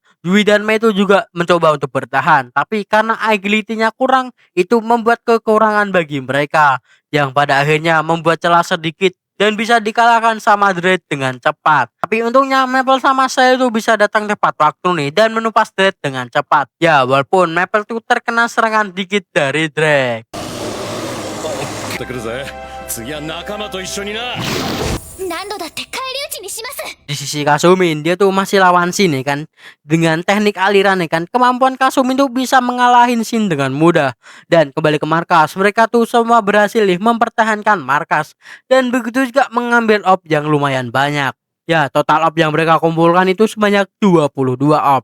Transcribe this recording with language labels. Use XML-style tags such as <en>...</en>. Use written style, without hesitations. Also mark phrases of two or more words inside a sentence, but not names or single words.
<id>Yui dan Mei itu juga mencoba untuk bertahan, tapi karena agility-nya kurang itu membuat kekurangan bagi mereka, yang pada akhirnya membuat celah sedikit dan bisa dikalahkan sama Dread dengan cepat. Tapi untungnya Maple sama saya itu bisa datang tepat waktu nih dan menumpas Dread dengan cepat. Ya walaupun Maple tuh terkena serangan dikit dari Dread.</id> <ja>ってくるぜ。次は仲間と一緒にな。何度だって返り討ちにします</ja> <id>Di sisi Kasumin dia tuh masih lawan Shin nih kan. Dengan teknik aliran nih kan, kemampuan Kasumin tuh bisa mengalahin Shin dengan mudah. Dan kembali ke markas, mereka tuh semua berhasil nih mempertahankan markas. Dan begitu juga mengambil orb yang lumayan banyak. Ya total orb yang mereka kumpulkan itu sebanyak 22 orb.</id>